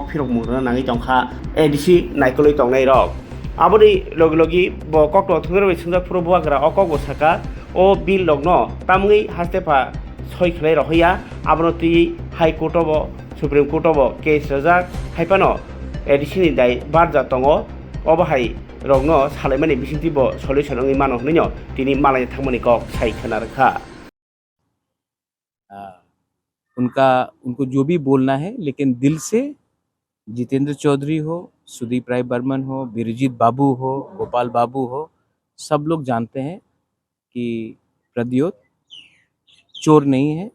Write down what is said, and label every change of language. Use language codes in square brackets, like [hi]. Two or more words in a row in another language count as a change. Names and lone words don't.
[trp] फिरक मुंदना नाङै टंखा एडिसि नायकलै टंनाय रक आबुनि लगी ब कक थंगर बैसुंजा फुरो बुवाग्रा अ कक बसाका अ बिल दग्नो तामङै हास्तेफा सय खालाय रहैया आबुनो ति हाई कोर्टआव सुप्रीम कोर्टआव केस रजाक हाइपानो एडिसि दाय बारजा दङ अबाहाय रगनो सालायमानि बिसिंथिबो सल्युशन अंगै मानो हनैनो तिनि मालाय थांमोनि कक साइखना रखा [hi] उनको जो भी बोलना है, लेकिन दिल से जितेंद्र चौधरी हो, सुदीप राय बर्मन हो, बिरजीत बाबू हो, गोपाल बाबू हो, सब लोग जानते हैं कि प्रद्योत चोर नहीं है।